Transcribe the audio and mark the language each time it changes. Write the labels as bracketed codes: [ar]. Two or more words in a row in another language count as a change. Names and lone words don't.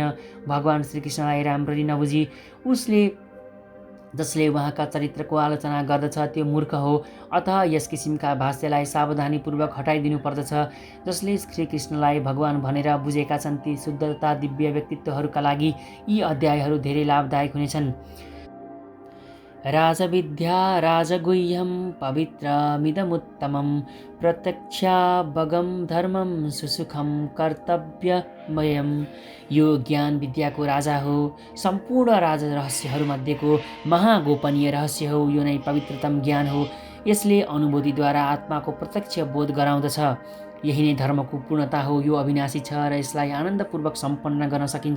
[ne] भगवान श्रीकृष्णलाई राम्ररी नबुझी जसले उहाँका चरित्रको आलोचना गर्दछ त्यो मूर्ख हो। अतः यस किसिमका भाष्यलाई सावधानीपूर्वक हटाइदिनु पर्दछ। जसले श्रीकृष्णलाई भगवान भनेर बुझेका छन् ती शुद्ध तथा दिव्य व्यक्तित्वहरूका लागि यी अध्यायहरू धेरै लाभदायक हुनेछन्। [sa] राजविद्या राजगुह्यं पवित्रमिदमुत्तमं प्रत्यक्षावगम धर्मं सुसुखं कर्तव्यमयम्। [ne] यो ज्ञान विद्याको राजा हो, सम्पूर्ण राज रहस्यहरूमध्येको महागोपनीय रहस्य हो। यो नै पवित्रतम ज्ञान हो। यसले अनुभूतिद्वारा आत्माको प्रत्यक्ष बोध गराउँदछ। यही नै धर्मको पूर्णता हो। यो अविनाशी छ र यसलाई आनन्दपूर्वक सम्पन्न गर्न सकिन्छ।